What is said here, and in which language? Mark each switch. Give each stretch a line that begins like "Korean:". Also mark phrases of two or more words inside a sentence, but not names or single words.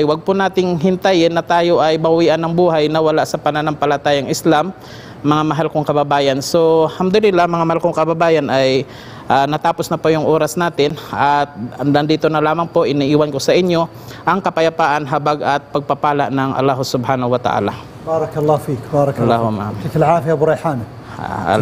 Filipino: Huwag po nating hintayin na tayo ay bawian ng buhay na wala sa pananampalatayang Islam, mga mahal kong kababayan. So, alhamdulillah, mga mahal kong kababayan, ay natapos na po yung oras natin, at nandito na lamang po, iniiwan ko sa inyo ang kapayapaan, habag at pagpapala ng Allah
Arabic: سبحانه وتعالى. بارك الله فيك. بارك الله فيك. العافية, Abu Rayhana.